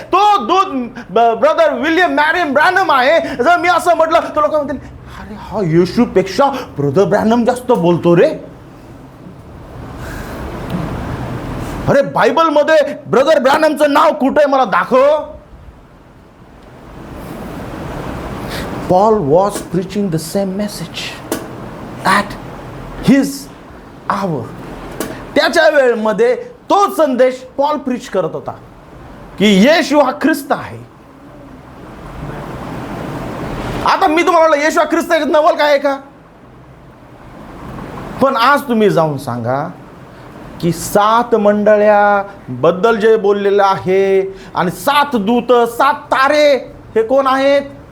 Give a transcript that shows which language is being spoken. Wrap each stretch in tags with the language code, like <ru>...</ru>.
<mr>तो दूत brother William Marion ब्रॅनम आहे. जर मी असं म्हटलं तर लोक म्हणतील अरे हा येशूपेक्षा ब्रदर ब्रॅनम जास्त बोलतो रे. अरे बायबलमध्ये ब्रदर ब्रॅनमचं नाव कुठे आहे मला दाखव.</mr> <en>Paul was preaching the same message at his hour.</en> <mr>त्याच्या वेळेमध्ये तोच संदेश पॉल प्रीच करत होता की येशू हा ख्रिस्त आहे. आता मी तुम्हाला म्हणलं येशू हा ख्रिस्त आहे, नवल काय आहे का? पण आज तुम्ही जाऊन सांगा की 7 मंडळ्याबद्दल जे बोललेलं आहे आणि 7 दूत, 7 तारे हे कोण आहेत?</mr>